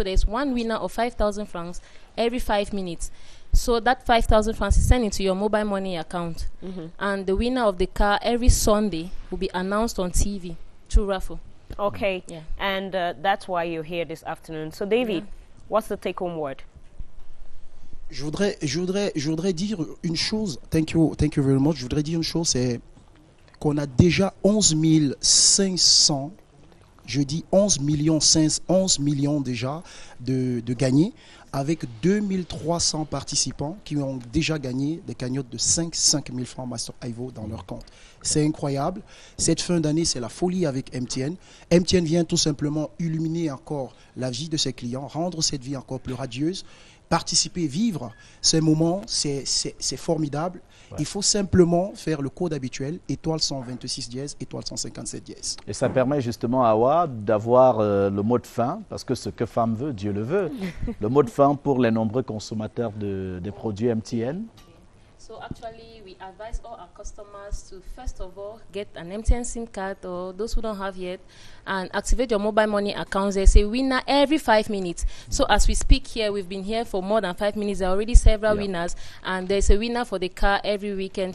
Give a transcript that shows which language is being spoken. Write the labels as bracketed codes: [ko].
[en] So there's one winner of 5,000 francs every 5 minutes. So that 5,000 francs is sent into your mobile money account. And the winner of the car every Sunday will be announced on TV through raffle. Okay. Yeah. And that's why you're here this afternoon. So, David, what's the take-home word? [fr] Je voudrais dire une chose. [en] Thank you very much. [fr] Je voudrais dire une chose, c'est qu'on a déjà 11 500, je dis 11 millions déjà de gagnés, avec 2300 participants qui ont déjà gagné des cagnottes de 5 000 francs Master Ivo dans leur compte. C'est incroyable. Cette fin d'année, c'est la folie avec MTN. MTN vient tout simplement illuminer encore la vie de ses clients, rendre cette vie encore plus radieuse, participer, vivre ces moments, c'est formidable. Ouais. Il faut simplement faire le code habituel, étoile 126 dièse, étoile 157 dièse. Et ça permet justement à Awa d'avoir le mot de fin, parce que ce que femme veut, Dieu le veut. Le mot de fin pour les nombreux consommateurs des produits MTN. [en] So actually, we advise all our customers to first of all get an MTN SIM card, or those who don't have yet, and activate your mobile money accounts. There's a winner every 5 minutes. So as we speak here, we've been here for more than 5 minutes. There are already several winners, and there's a winner for the car every weekend.